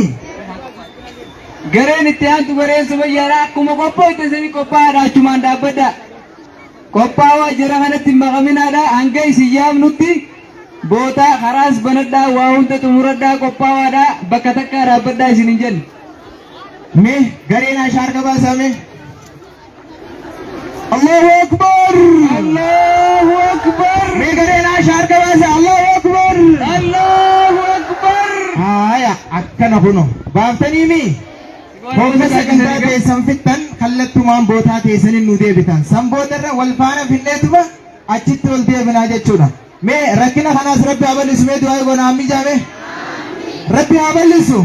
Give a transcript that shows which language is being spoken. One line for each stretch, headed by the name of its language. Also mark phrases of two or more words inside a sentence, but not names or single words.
Oromo: Gareen itti aantu gareen sumayyaadha. Akkuma qophooyte isinii qophaa'aadha. Achumaan dhaabbadha. Qophaa'aa jira kanatti hin maqaminaadha. Hanga isin yaamnutti bootaa karaas banadhaa waa hunda xumuradhaa qophaa'aadha. Bakka takkaa dhaabbadhaa isin hin jenne. Mee gareen ashaar qabaasame?
Arabic: Allahu Akbar! Allahu Akbar!
Oromo: Mee gareen ashaar qabaase?
Arabic: Allahu Akbar! Allahu Akbar!
Oromo: Haaya akkana kuno baaftanii mi? Hogga sagantaa teessan fixxan kallattumaan bootaa teessaniin nu deebitan. San boodarra wal faana finneetuma achitti wal deebinaa jechuudha. Mee rakkina kanaas Rabbi haa bal'isu. Mee du'aa goonaa mijaame? Rabbi haa bal'isu.